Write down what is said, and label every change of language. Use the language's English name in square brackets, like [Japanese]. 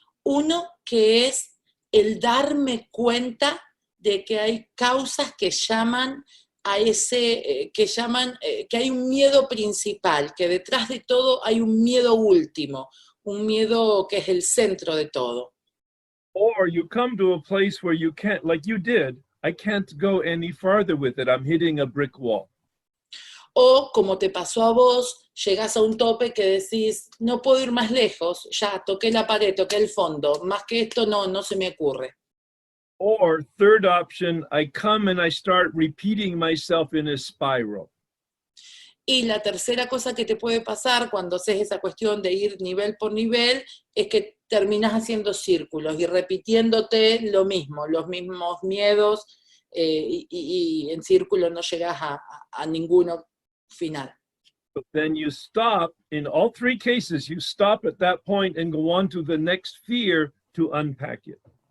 [Spanish] Uno que es el darme cuenta de que hay causas que llaman a ese, que hay un miedo principal, que detrás de todo hay un miedo último, un miedo que es el centro de todo. [English] Or you come to a place where you can't, like you did, I can't go any farther with it, I'm hitting a brick wall. [Spanish] O, como te pasó a vos, llegás a un tope que decís, no puedo ir más lejos, ya toqué la pared, toqué el fondo, más que esto no se me ocurre. [English] Or third option, I come and I start repeating myself in a spiral. [Spanish] Y la tercera cosa que te puede pasar cuando haces esa cuestión de ir nivel por nivel es que terminas haciendo círculos y repitiéndote lo mismo, los mismos miedos y en círculo no llegas a ninguno final. [English] But then you stop, in all 3 cases, you stop at that point and go on to the next fear to unpack it.